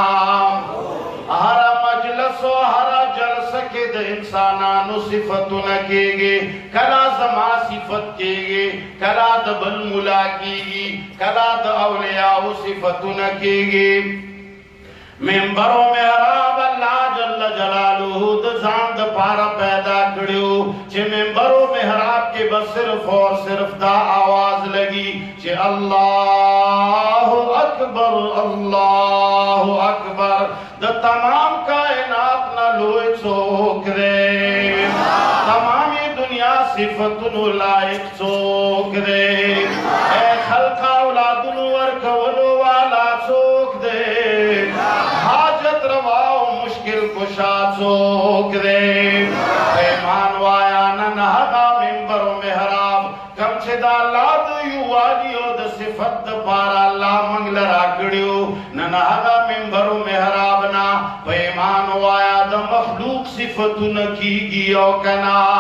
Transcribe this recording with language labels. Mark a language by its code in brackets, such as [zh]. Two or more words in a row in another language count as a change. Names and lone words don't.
[ps] هر مجلس او هر جلسه کې د انسانانو صفتونه کېږي کله زما صفت کېږي کله د بل ملا کېږي کله د اولیاو صفتونه کېږي منبر و محراب [ar] اللہ جل جلالہ [ps] د ځان دپاره پیدا کړیو چې منبر و محراب کې بس [ur] صرف اور صرف [ps] دا آواز لگی چې [ar] اللہ اکبر اللہ اکبر [ps] د تمام کائنات نہ لوی څوک دی تمامی دنیا صفتونو لائق څوک دی اے خلق اولادونو ورکولو والا څوک دی حاجت روا و مشکل کشا څوک دی ایمان وایا نن هغه منبر و محراب کم چې د الله د یووالي او د صفت دپاره الله موږ له راکړیو نن هغه منبر و محراب نه په ایمان وایا د مخلوق صفتونه کېږي او که نه